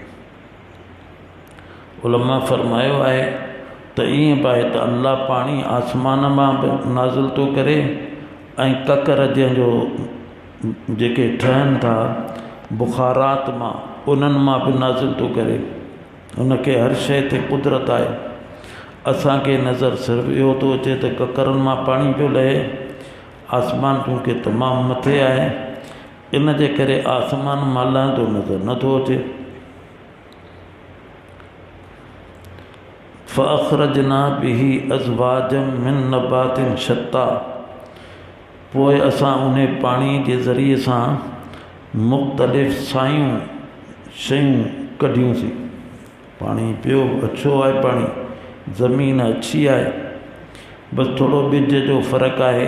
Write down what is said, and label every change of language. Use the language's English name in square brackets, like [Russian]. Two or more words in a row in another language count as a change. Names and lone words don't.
[Sindhi] उलमा फरमायो आहे त ईअं बि आहे त अल्लाह पाणी आसमान मां बि नाज़िल थो करे, ऐं ककर जंहिंजो जेके ठहनि था बुखारात मां, उन्हनि मां बि नाज़िल थो करे। उनखे हर शइ ते कुदरत आहे। असांखे नज़र सिर्फ़ु इहो थो अचे त ककरनि मां पाणी पियो लहे, आसमान चूंकि तमामु मथे आहे, इन जे करे आसमान मां लहंदो नज़र नथो अचे। [Arabic] فأخرجنا به أزواجا من نبات شتى, [Sindhi] पोइ असां उन पाणी जे ज़रिए सां मुख़्तलिफ़ सायूं शयूं कढियूंसीं। पाणी पियो अच्छो आहे, पाणी ज़मीन अच्छी आहे, बसि थोरो ॿिज जो फ़र्क़ु आहे।